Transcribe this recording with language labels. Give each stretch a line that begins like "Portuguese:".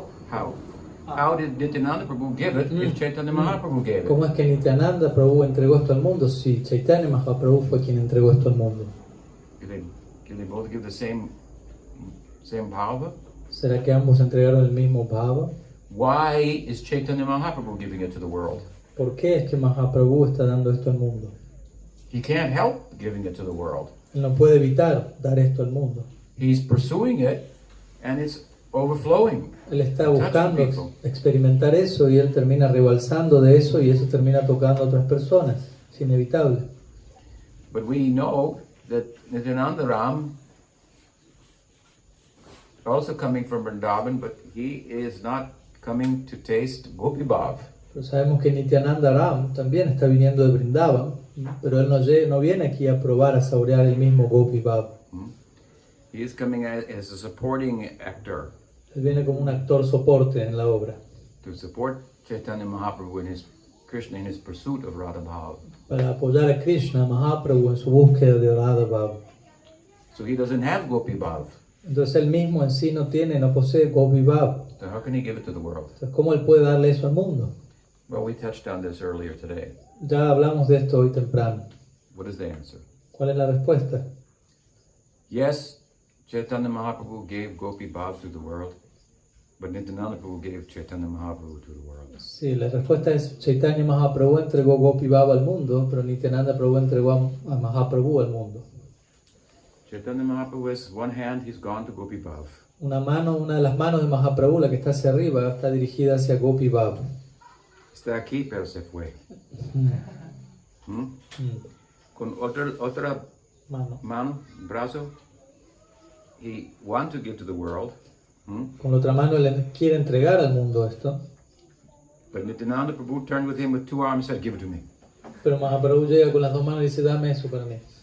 English: How did Nityananda Prabhu give it if Chaitanya Mahaprabhu gave it?
Spanish: ¿Cómo es que Nityananda Prabhu entregó esto al mundo si Chaitanya Mahaprabhu fue quien entregó esto al mundo?
English: Can they both give the same bhava?
Spanish: ¿Será que ambos entregaron el mismo bhava?
English: Why is Chaitanya Mahaprabhu giving it to the world?
Spanish: ¿Por qué es que Mahaprabhu está dando esto al mundo?
English: He can't help giving it to the world.
Spanish: Él no puede evitar dar esto al mundo.
English: He's pursuing it, and it's overflowing.
Spanish: Él está buscando experimentar eso y él termina rebalsando de eso y eso termina tocando a otras personas. Es inevitable.
English: But we know that Nityananda Ram, also coming from Vrindavan, but he is not coming to taste Gopi Bhav.
Spanish: Pero sabemos que Nityananda Ram también está viniendo de Vrindavan, pero él no viene aquí a probar, a saborear el mismo Gopi Bhav.
English: He is coming as a supporting actor.
Spanish: Él viene como un actor soporte en la obra.
English: To support Chaitanya Mahaprabhu in his Krishna in his pursuit of Radha Bhav.
Spanish: Para apoyar a Krishna Mahaprabhu en su búsqueda de Radha Bhav.
English: So he doesn't have Gopi Bhav.
Spanish: Entonces él mismo en sí no posee Gopi Bhav.
English: So how can he give it to the world?
Spanish: Entonces, ¿cómo él puede darle eso al mundo?
English: Well, we touched on this earlier today.
Spanish: Ya hablamos de esto hoy temprano.
English: What is the answer?
Spanish: ¿Cuál es la respuesta?
English: Yes, Chaitanya Mahaprabhu gave Gopi Bhav to the world, but Nityananda Prabhu gave Chaitanya Mahaprabhu to the world.
Spanish: Sí, la respuesta es Chaitanya Mahaprabhu entregó Gopi Baba al mundo, pero Nityananda Prabhu entregó a Mahaprabhu al mundo.
English: Chaitanya Mahaprabhu is one hand, he's gone to Gopi Bhav.
Spanish: Una de las manos de Mahaprabhu, la que está hacia arriba, está dirigida hacia Gopi Baba. Está aquí, pero se fue. ¿Mm? Mm. Con otra mano, brazo,
English: he wants to give to the world.
Spanish: Con la otra mano le quiere entregar al mundo esto,
English: But Nityananda Prabhu turned with him with two arms and said, give it to me.
Spanish: pero Mahaprabhu llega con las dos manos y dice, dame eso para mí.